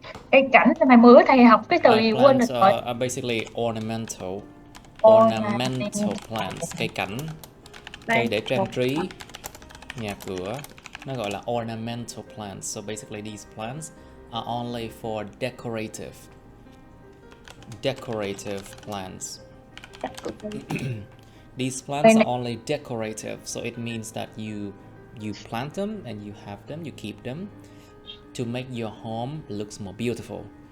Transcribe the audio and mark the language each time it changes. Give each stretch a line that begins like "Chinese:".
Vietnamese: Cây cảnh là mày bữa thầy học cái từ gì quên rồi.
English: Plants are basically ornamental plants.
Vietnamese: Cây cảnh, cây để trang trí nhà cửa, nó gọi là ornamental plants.
English: So basically these plants are only for decorative plants. These plants are only decorative, so it means that you plant them and you have them, you keep them to make your home looks more beautiful.